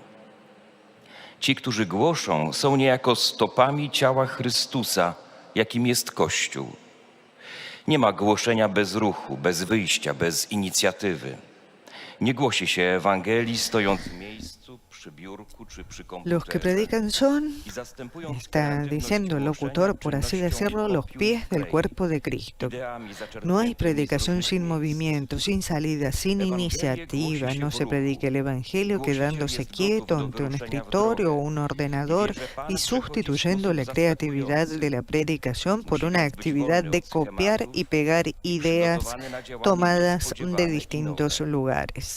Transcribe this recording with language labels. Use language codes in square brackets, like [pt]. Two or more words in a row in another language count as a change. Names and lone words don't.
[pl] Ci, którzy głoszą, są niejako stopami ciała Chrystusa, jakim jest Kościół. Nie ma głoszenia bez ruchu, bez wyjścia, bez inicjatywy. Nie głosi się Ewangelii stojąc w miejscu, przy biurku czy przy komputerze. [es] Los que predican son, está diciendo el locutor, por así decirlo, los pies del cuerpo de Cristo. No hay predicación sin movimiento, sin salida, sin iniciativa. No se predica el Evangelio quedándose quieto ante un escritorio o un ordenador y sustituyendo la creatividad de la predicación por una actividad de copiar y pegar ideas tomadas de distintos lugares.